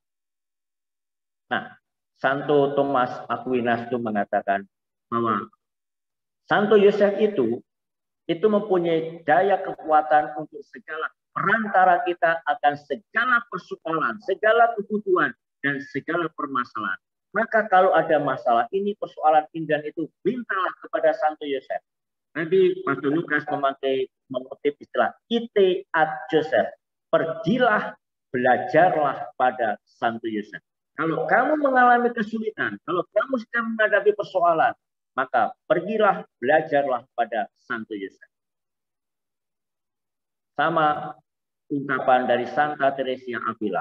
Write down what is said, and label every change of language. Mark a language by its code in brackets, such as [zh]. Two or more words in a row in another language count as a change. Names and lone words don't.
[id] Nah, Santo Thomas Aquinas itu mengatakan bahwa Santo Yosef itu mempunyai daya kekuatan untuk segala perantara kita akan segala persoalan, segala kebutuhan, dan segala permasalahan. Maka kalau ada masalah ini, persoalan ini dan itu, mintalah kepada Santo Yosef. Nanti Pastor Lukas mengutip istilah [la] ite ad Joseph. [id] Pergilah, belajarlah pada Santo Yosef. Kalau kamu mengalami kesulitan, kalau kamu sedang menghadapi persoalan, maka pergilah, belajarlah pada Santo Yosef. Sama ungkapan dari Santa Teresia Avila.